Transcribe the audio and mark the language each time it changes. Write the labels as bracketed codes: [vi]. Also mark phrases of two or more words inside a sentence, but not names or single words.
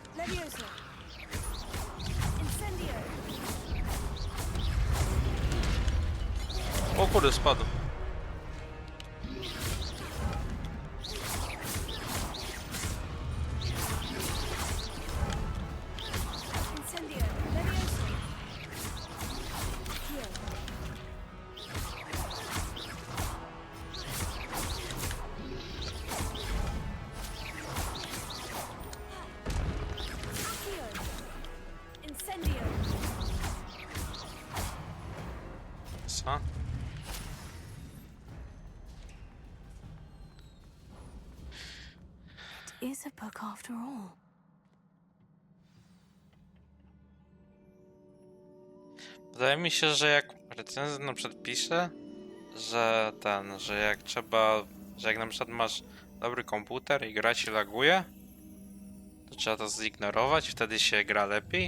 [pl] Levioso. Incendio. O kurde, spadł. Incendio. Levioso. Accio. Accio. Incendio. Co? [en] It is a book after all. [pl] Wydaje mi się, że jak recenzent na przykład pisze, że jak trzeba, że jak na przykład masz dobry komputer i gra ci laguje, to trzeba to zignorować, wtedy się gra lepiej.